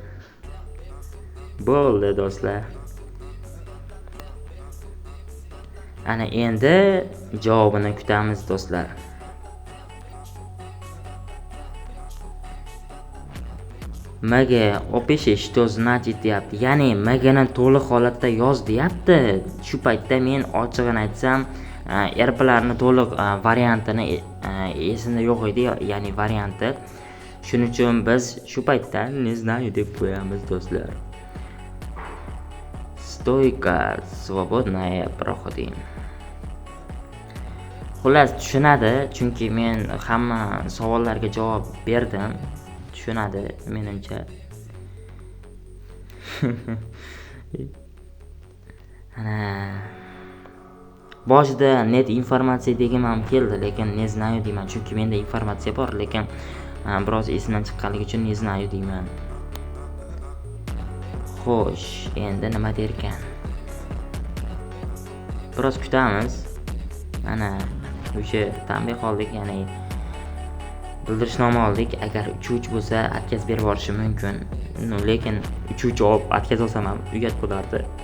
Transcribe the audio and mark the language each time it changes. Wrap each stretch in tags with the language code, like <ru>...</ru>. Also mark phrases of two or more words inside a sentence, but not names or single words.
<uz>Bo'ldi do'stlar. Ana endi javobini kutamiz do'stlar. MG opishi</uz> <ru>что значит</ru> <uz>deyapti. Ya'ni MGni to'liq holatda yoz deyapti. Shu paytda men ochig'ini aytsam, RPlarni to'liq variantini esimda yo'q edi, ya'ni varianti. Shuning uchun biz shu paytda</uz> <ru>не знаю</ru> <uz>deb qo'yamiz do'stlar.</uz> <ru>Стойка свободная проходим.</ru> <uz>Xullas tushunadi, chunki men hamma savollarga javob berdim. Tushunadi menimcha. Ana boshida</uz> <ru>нет информация</ru> <uz>degim ham keldi, lekin</uz> <ru>не знаю</ru> <uz>deyman, chunki menda informatsiya bor, lekin biroz esimdan chiqqanligi uchun</uz> <ru>не знаю</ru> <uz>deyman. Xo'sh, endi nima derkan? Biroz kutamiz. Mana o'sha tanbeh oldik, ya'ni bildirishnoma oldik. Agar uchuvchi bo'lsa, atkaz berib yuborishi mumkin. Lekin uchuvchi olib atkaz olsam ham uyat bo'lardi.</uz>